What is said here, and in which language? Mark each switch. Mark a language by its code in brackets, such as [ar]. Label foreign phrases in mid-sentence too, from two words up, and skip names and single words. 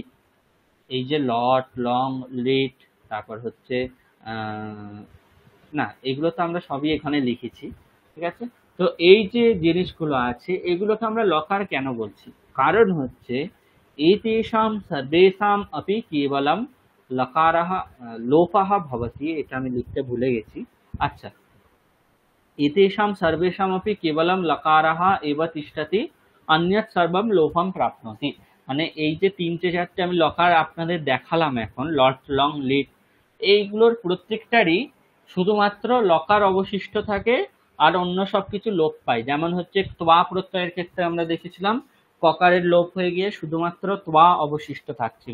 [bn] এই যে লট লং লিট তারপর হচ্ছে না, এগুলো তো আমরা সবই এখানে লিখেছি। ঠিক আছে, তো এই যে জিনিসগুলো আছে এগুলোকে আমরা লকার কেন বলছি, কারণ হচ্ছে [sa] এতেষাম সর্বেষাম अपि কেবলম লকারः লোপः ভবতি। [bn] এটা আমি লিখতে ভুলে গেছি। আচ্ছা, [sa] एतेषां सर्वेषामपि केवलं लकारः एव तिष्ठति अन्यत् सर्वं लोपं प्राप्नोति। [bn] মানে এই যে তিনটে চারটে আমি লকার আপনাদের দেখালাম এখন, লট লং লিট, এইগুলোর প্রত্যেকটারই শুধুমাত্র লকার অবশিষ্ট থাকে আর অন্য সবকিছু লোপ পায়। যেমন হচ্ছে ত্বা প্রত্যয়ের ক্ষেত্রে আমরা দেখেছিলাম ককারের লোপ হয়ে গিয়ে শুধুমাত্র ত্বা অবশিষ্ট থাকছিল।